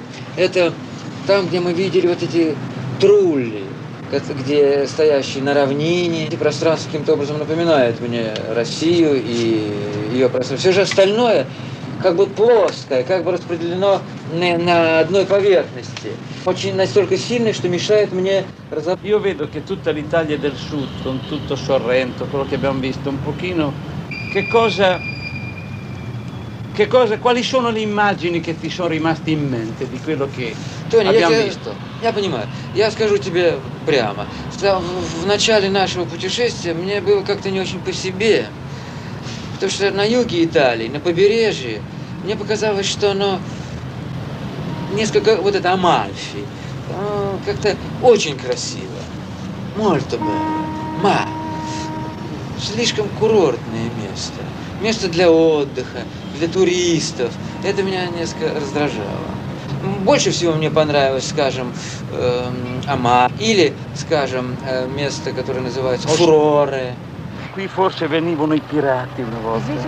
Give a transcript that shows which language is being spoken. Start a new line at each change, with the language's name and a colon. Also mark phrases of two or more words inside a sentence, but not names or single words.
Russian: Это там, где мы видели вот эти трулли, где стоящие на равнине. Эти пространства каким-то образом напоминают мне Россию и ее пространство. Все же остальное как бы плоское, как бы распределено на одной поверхности. Очень настолько сильное, что мешает мне разобраться.
Italian: Io vedo che tutta l'Italia del Sud, con tutto Sorrento, quello che abbiamo visto, un pochino, quali sono le immagini che ti sono rimaste in mente di quello che
Russian: Тоня,
Italian: abbiamo visto?
Russian: Я понимаю. Я скажу тебе прямо. В начале нашего путешествия мне было как-то не очень по себе. Потому что на юге Италии, на побережье, мне показалось, что оно несколько, вот это Амальфи, как-то очень красиво.
Italian: Molto bello. Ma
Russian: слишком курортное место. Место для отдыха, для туристов. Это меня несколько раздражало. Больше всего мне понравилось, скажем, Ама, или, скажем, место, которое называется Фуроре.
Italian: Qui forse venivano i pirati una volta.